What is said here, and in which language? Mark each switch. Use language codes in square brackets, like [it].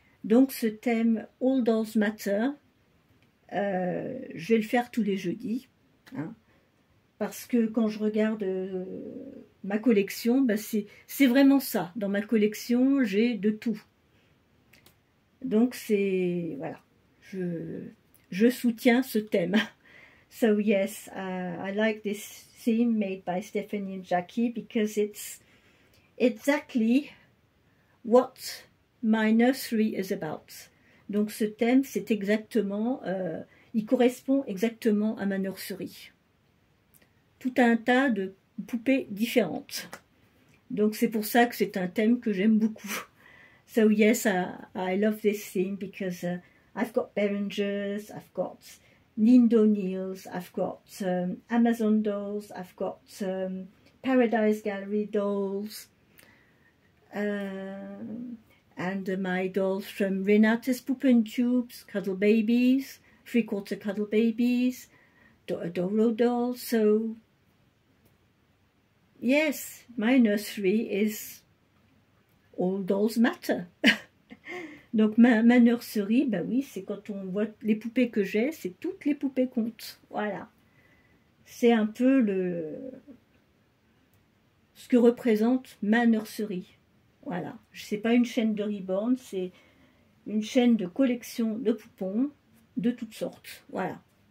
[fr] Donc ce thème All Dolls Matter, je vais le faire tous les jeudis, hein, parce que quand je regarde ma collection, c'est vraiment ça. Dans ma collection, j'ai de tout. Donc c'est, voilà, je soutiens ce thème. [en] So yes, I like this theme made by Stephanie and Jackie because it's exactly what my nursery is about. [fr] Donc ce thème, c'est exactement, il correspond exactement à ma nurserie. Tout un tas de poupées différentes. Donc c'est pour ça que c'est un thème que j'aime beaucoup. [en] So yes, I love this theme because I've got Berengers, I've got Nindo Neals, I've got Amazon dolls, I've got Paradise Gallery dolls, and my dolls from Renate's Puppen Tubes, Cuddle Babies, 3/4 Cuddle Babies, Doro dolls. So yes, my nursery is All Dolls Matter. [fr] Donc ma nurserie, oui, c'est quand on voit les poupées que j'ai, c'est toutes les poupées comptent. Voilà. C'est un peu ce que représente ma nurserie. Voilà. C'est pas une chaîne de Reborn, c'est une chaîne de collection de poupons de toutes sortes. Voilà.